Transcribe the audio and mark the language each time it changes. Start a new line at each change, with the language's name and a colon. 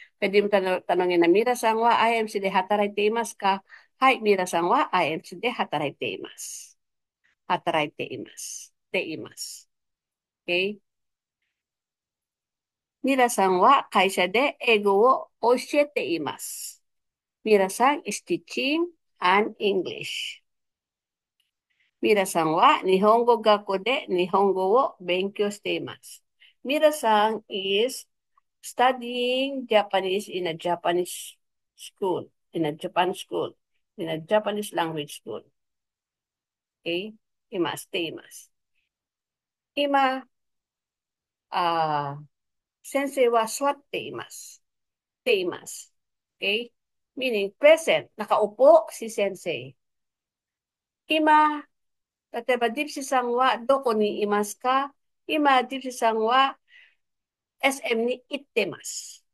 Filipino: Pwede mo tanongin na,
Japanese: Mira さんは IMC で働いていますかはい、ミラさんは IMC で働いています。働いています。って言います。Okay? ミラさんは会社で英語を教えています。
English: ミラさん is teaching an English.
Japanese: ミラさんは日本語学校で日本語を勉強しています。
English: ミラさん is studying Japanese in a Japanese school, in a Japan school, in a Japanese language school.
Japanese: Okay? います。ています。今、先生は座っています。ています。
Filipino: Okay?
English: Meaning present,
Filipino: nakaupo si sensei.
Japanese: 今、例えば、ディプシさんはどこにいますか今、ディプシさんは SM に行ってます。